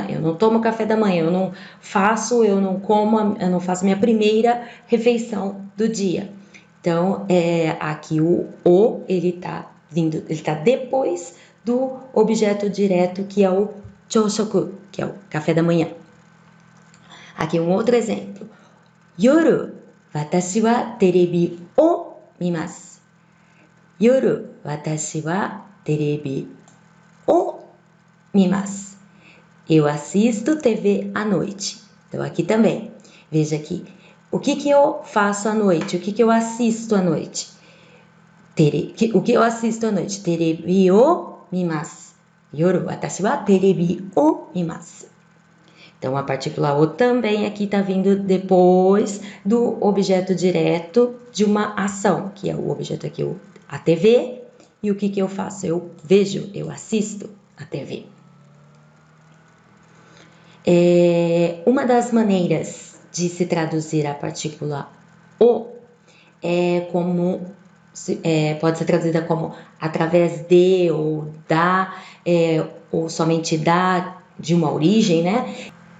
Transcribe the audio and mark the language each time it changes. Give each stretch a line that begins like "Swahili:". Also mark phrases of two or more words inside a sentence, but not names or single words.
Portuguese: Eu não tomo café da manhã, eu não faço minha primeira refeição do dia. Então, aqui ele está depois do objeto direto, que é o chōshoku, que é o café da manhã. Aqui um outro exemplo.
Japanese: 夜、私はテレビを見ます. 夜、私はテレビを見ます.
Portuguese: Eu assisto TV à noite. Então, aqui também. Veja aqui. O que eu faço à noite? O que eu assisto à noite? O que eu assisto à noite?
Japanese: テレビを見ます。夜、私はテレビを見ます.
Portuguese: Então, a partícula o também aqui está vindo depois do objeto direto de uma ação, que é o objeto aqui, a TV. E o que eu faço? Eu vejo, eu assisto a TV. Uma das maneiras de se traduzir a partícula o pode ser traduzida como através de, ou da, ou somente da, de uma origem, né?